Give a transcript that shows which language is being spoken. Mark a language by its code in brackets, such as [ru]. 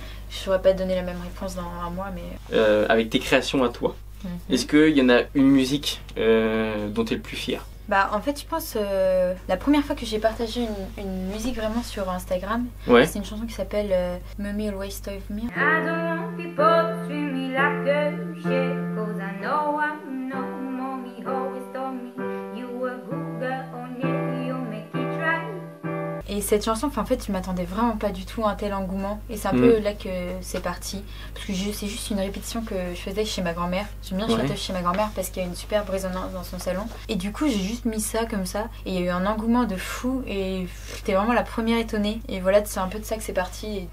[fr] Je saurais pas te donner la même réponse dans un mois, mais. Avec tes créations à toi, est-ce qu'il y en a une musique dont tu es le plus fier? Bah en fait je pense la première fois que j'ai partagé une musique vraiment sur Instagram, c'est une chanson qui s'appelle Mommy Always Told Me. [en] I don't want people to treat me like a shit, 'cause I know mommy always told me you were good girl, only you make it right. [fr] Et cette chanson, en fait, je m'attendais vraiment pas du tout à un tel engouement. Et c'est un peu là que c'est parti. Parce que c'est juste une répétition que je faisais chez ma grand-mère. J'aime bien chanter chez ma grand-mère parce qu'il y a une superbe résonance dans son salon. Et du coup, j'ai juste mis ça comme ça. Et il y a eu un engouement de fou. Et j'étais vraiment la première étonnée. Et voilà, c'est un peu de ça que c'est parti.